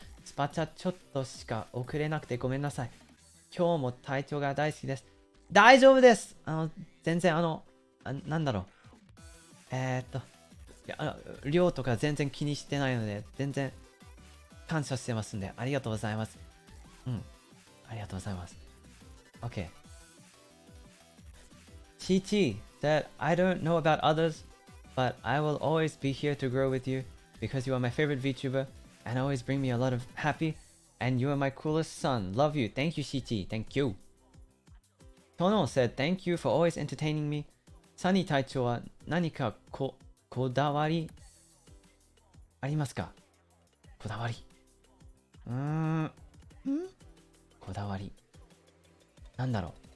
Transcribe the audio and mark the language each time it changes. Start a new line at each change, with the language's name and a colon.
Japanese: スパチャちょっとしか送れなくてごめんなさい。今日も隊長が大好きです。大丈夫です。全然なんだろう。量とか全然気にしてないので、全然感謝してますんで、ありがとうございます。ありがとうございます。
English: Okay. Chi said, I don't know about others, but I will always be here to grow with you because you are my favorite VTuber and always bring me a lot of happy, and you are my coolest son. Love you. Thank you, Shichi. Thank you. Tono said, thank you for always entertaining me.
Japanese: Sunny 隊長は何かこだわりありますか？こだわり。こだわり。なんだろう。